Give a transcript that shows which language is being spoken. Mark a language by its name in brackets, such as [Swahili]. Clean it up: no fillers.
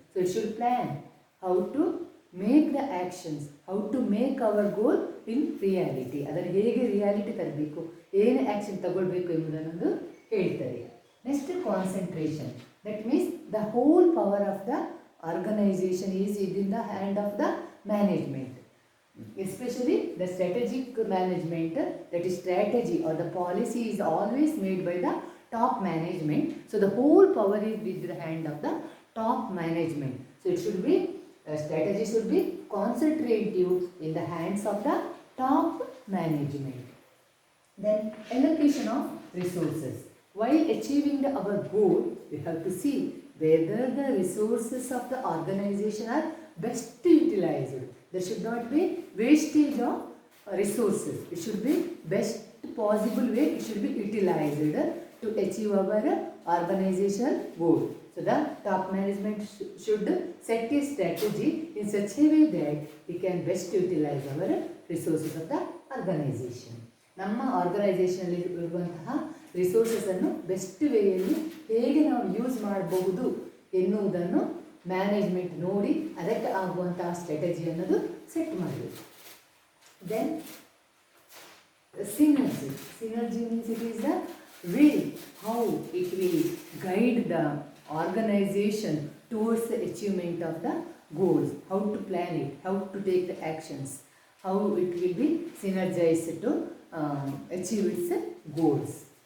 [English] So it should plan how to make the actions, how to make our goal in reality. [Kannada] ಅದನ್ನು ಹೇಗೆ reality ತರಬೇಕು, ಏನು action ತಗೊಳ್ಬೇಕು ಎಂಬುದನ್ನು ಹೇಳ್ತಾರೆ. [English] Next concentration, that means the whole power of the organisation is in the hand of the management. Especially the strategic management, that is strategy or the policy is always made by the top management. So the whole power is with the hand of the top management. So it should be, strategy should be concentrative in the hands of the top management. Then allocation of resources. While achieving our goal, we have to see whether the resources of the organization are best utilized. There should not be wastage of resources. It should be best possible way it should be utilized to achieve our organizational goal. So the top management should set a strategy in such a way that we can best utilize our resources of the organization. [Kannada] ನಮ್ಮ ಆರ್ಗನೈಸೇಷನಲ್ಲಿ ಇರುವಂತಹ ರಿಸೋರ್ಸನ್ನು best ವೇಯಲ್ಲಿ ಹೇಗೆ ನಾವು use ಮಾಡಬಹುದು ಎನ್ನುವುದನ್ನು management ನೋಡಿ ಅದಕ್ಕೆ ಆಗುವಂತಹ strategy ಅನ್ನೋದು ಸೆಟ್ ಮಾಡಬೇಕು. [English] Then synergy. Synergy means it is the way how it will guide the organization towards the achievement of the goals, how to plan it, how to take the actions, how it will be synergized to achieve its goals.